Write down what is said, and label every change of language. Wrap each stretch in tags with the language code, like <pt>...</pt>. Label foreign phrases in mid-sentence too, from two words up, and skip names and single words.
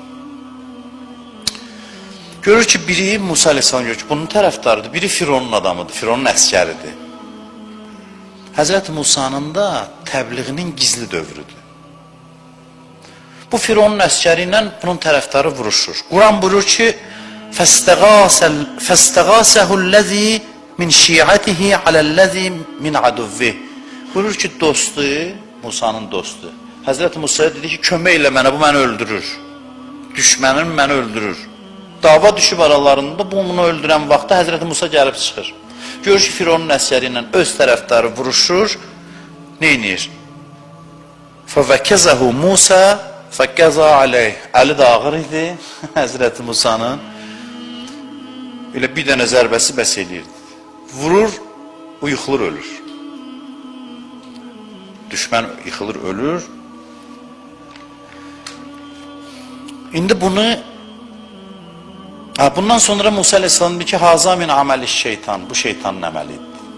<az>Görür ki, biri Musa aleyhissalam görür ki, bunun tərəfdarıdır, biri Fironun adamıdır, Fironun əskəridir. Həzrəti Musanın da təbliğinin gizli dövrüdür. Bu Fironun əskəri ilə bunun tərəfdarı vuruşur. Quran buyurur ki,</az> <ar>فَاسْتَغَاسَهُ الَّذ۪ي مِنْ شِيعَتِهِ عَلَى الَّذ۪ي مِنْ عَدُوِّهِ</ar> <az>Buyurur ki, dostu, Musanın dostu. Həzrəti Musa'ya dedi ki, kömək ilə mənə, bu məni öldürür. Düşmənim məni öldürür. Dava düşüb aralarında, bunu öldürən vaxtda Həzrəti Musa gəlib çıxır. Görür ki, Fironun əsəri ilə öz tərəfdarı vuruşur, neynir?</az> <ar>فَوَكَزَهُ Musa فَكَزَا عَلَيْهِ</ar> <az>Əli də ağır idi Həzrəti Musanın. Elə bir dənə zərbəsi bəs eləyirdi. Vurur, o yıxılır, ölür. Düşmən yıxılır, ölür. İndi bunu bundan sonra Musa aleyhissalam deyir ki,</az> <ar>هذا من عمل الشيطان,</ar> <az>bu şeytanın əməlidir.</az>